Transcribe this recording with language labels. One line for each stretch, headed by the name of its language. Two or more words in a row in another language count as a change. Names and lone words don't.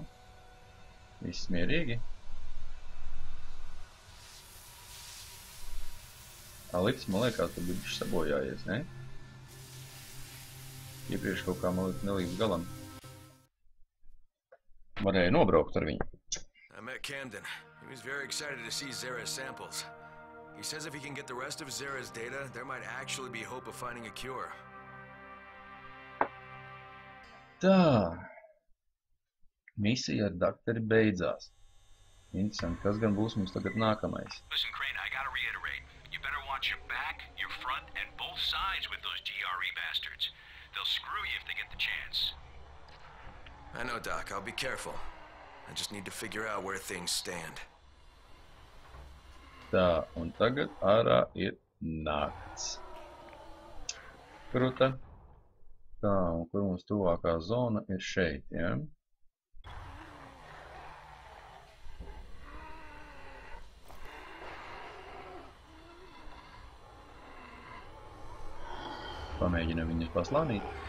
Latvian: Viss mierīgi. Alips, man liekas, tu bišķi sabojājies, ne? Iepriekš kaut kā man nelīdz galam. Varēja nobraukt ar viņu.
English: I met Camden. He was very excited to see Zara's samples. He says if he can get the rest of Zara's data, there might actually be hope of finding a cure.
Latvian: Tā. Misija ar doktori beidzās. Interesanti, kas gan būs mums tagad nākamais?
English: Listen, Crane, I gotta reiterate. You better watch your back, your front, and both sides with those GRE bastards. They'll screw you if they get the chance. I know, Doc. I'll be careful. I just need to figure out where things stand.
Latvian: Tā, un tagad ārā ir nakts. Kruta. Tā, un kur mums tuvākā zona ir šeit, ja? Pamēģinam viņus paslānīt.